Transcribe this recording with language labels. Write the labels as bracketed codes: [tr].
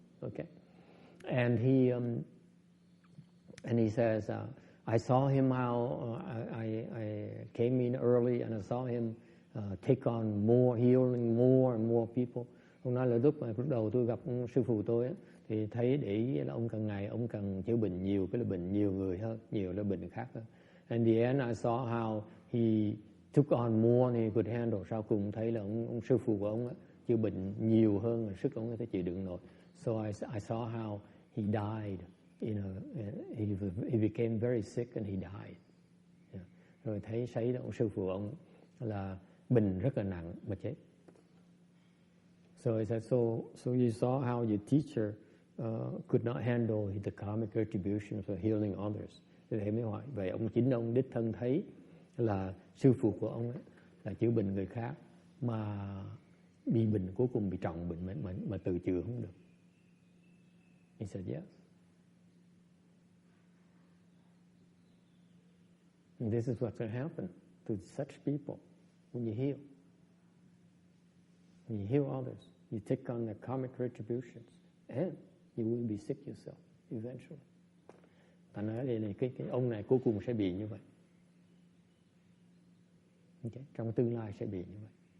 [en] Okay, and he says, I saw him how I came in early and I saw him take on more healing, more and more people. [vi] Ông nói là lúc đầu tôi gặp sư phụ tôi ấy, thì thấy để ý là ông càng ngày ông càng chữa bệnh nhiều, cái là bệnh nhiều người hơn, nhiều là bệnh khác hơn. [en] And the end I saw how he took on more than he could handle. [vi] Sau cùng thấy là ông sư phụ của ông ấy, chữa bệnh nhiều hơn là sức ông có thể chịu đựng nổi. [en] So I saw how he died. You know, he became very sick and he died. Yeah. [vi] Rồi thấy ông sư phụ ông là bệnh rất là nặng mà chết. [en] So he said, so you saw how your teacher could not handle the karmic retributions for healing others. [vi] Thế mới hỏi, vậy chính ông đích thân thấy là sư phụ của ông ấy là chữa bệnh người khác mà bị bệnh cuối cùng bị trọng bệnh mà tự chữa không được. [en] He said yes. And this is what's going to happen to such people when you heal. When you heal others, you take on the karmic retributions, and you will be sick yourself eventually. [vi] Ta nói đây này, cái ông này cuối cùng sẽ bị như vậy. Okay? Trong tương lai sẽ bị như vậy.